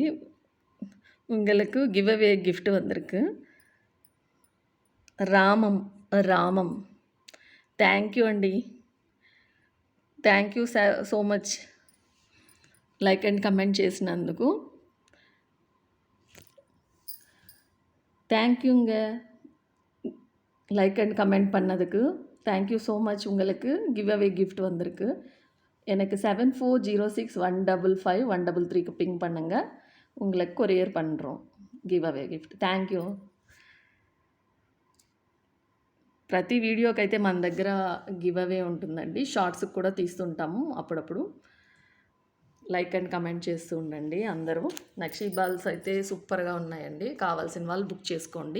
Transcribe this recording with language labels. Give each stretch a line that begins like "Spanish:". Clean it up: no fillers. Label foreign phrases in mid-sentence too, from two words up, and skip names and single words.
Tamil: உங்களுக்கு
English: give away gift
Tamil: வந்திருக்கு.
Telugu: రామం
English: thank you
Telugu: అండి.
English: thank you so much. like and comment
Telugu: చేసినందుకు தேங்க்யூங்க.
English: like and comment
Tamil: பண்ணதுக்கு
English: thank you so much.
Tamil: உங்களுக்கு
English: give away gift
Tamil: வந்திருக்கு. எனக்கு 7406155133க்கு பிங் பண்ணுங்கள். உங்களுக்கு கொரியர் பண்ணுறோம்
English: give away gift. thank you.
Telugu: ప్రతి వీడియోకి అయితే మన దగ్గర
English: give away
Telugu: ఉంటుందండి. షార్ట్స్కి కూడా తీస్తుంటాము అప్పుడప్పుడు.
English: like and comment
Telugu: చేస్తూ ఉండండి అందరూ. నక్షీ బాల్స్ అయితే సూపర్గా ఉన్నాయండి. కావాల్సిన వాళ్ళు బుక్ చేసుకోండి.